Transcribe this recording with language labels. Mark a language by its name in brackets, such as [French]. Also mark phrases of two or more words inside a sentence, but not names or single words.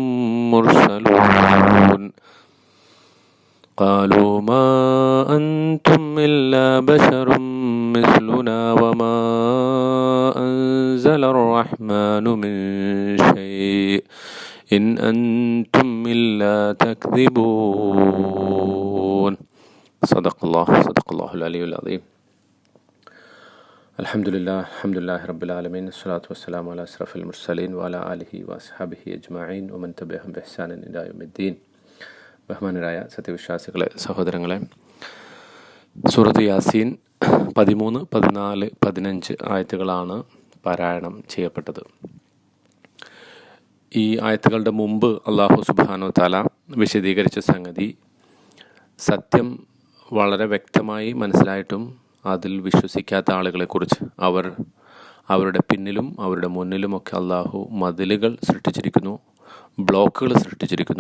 [Arabic] مرسلون قالوا ما أنتم إلا بشر مثلنا وما أنزل الرحمن من شيء إن أنتم إلا تكذبون. صدق الله العلي العظيم. الحمد لله رب العالمين. الصلاة والسلام على أشرف المرسلين وعلى آله وأصحابه أجمعين ومن تبعهم بإحسان إلى يوم الدين. [Malayalam] ബഹുമാനരായ സത്യവിശ്വാസികളെ, സഹോദരങ്ങളെ, സൂറത്ത് യാസീൻ 13, 14, 15 ആയത്തുകളാണ് പാരായണം ചെയ്യപ്പെട്ടത്. ഈ ആയത്തുകളുടെ മുമ്പ് അല്ലാഹു [Arabic] سبحانه وتعالى [Malayalam] വിശദീകരിച്ച സംഗതി, സത്യം വളരെ വ്യക്തമായി മനസ്സിലായിട്ടും അതിൽ വിശ്വസിക്കാത്ത ആളുകളെക്കുറിച്ച്, അവരുടെ പിന്നിലും അവരുടെ മുന്നിലുമൊക്കെ അല്ലാഹു മതിലുകൾ സൃഷ്ടിച്ചിരിക്കുന്നു, ബ്ലോക്കുകൾ സൃഷ്ടിച്ചിരിക്കുന്നു.